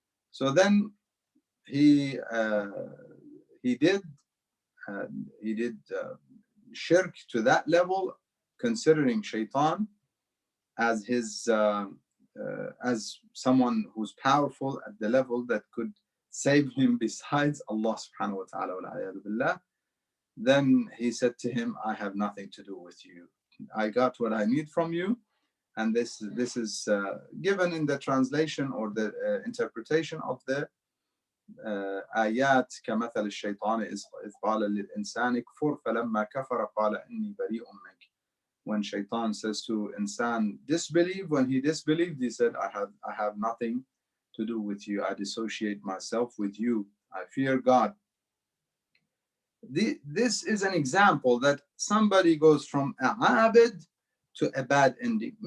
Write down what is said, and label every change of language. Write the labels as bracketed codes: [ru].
[en] So then he did shirk to that level, considering Shaitan as his as someone who's powerful at the level that could save him besides Allah subhanahu wa ta'ala, wal-'iyadhu billah. Then he said to him, I have nothing to do with you. I got what I need from you. And this is given in the translation or the interpretation of the [ar] آيات كمثل الشيطان إذ قال للإنسان كفر فلما كفر قال إني بريء منك. [en] When Shaitan says to insan, disbelieve, when he disbelieved, he said, I have nothing to do with you. I dissociate myself with you. I fear God. This is an example that somebody goes from a abid to a bad ending.